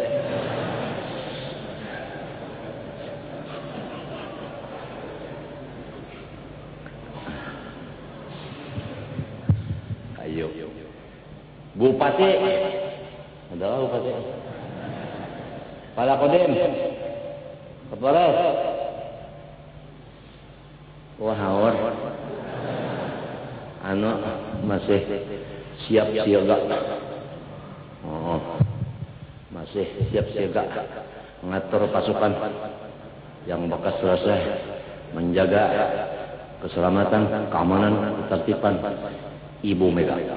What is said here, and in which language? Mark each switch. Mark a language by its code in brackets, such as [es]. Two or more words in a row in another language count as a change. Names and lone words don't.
[id] Ayo. Bupati. Ada bupati. Kepala Kodim. Kepala. Wah, [bjn] hawar. [id] Masih siap siaga. Oh. masih siap siaga mengatur pasukan yang bekas selesai menjaga keselamatan, keamanan, ketertiban Ibu Mega.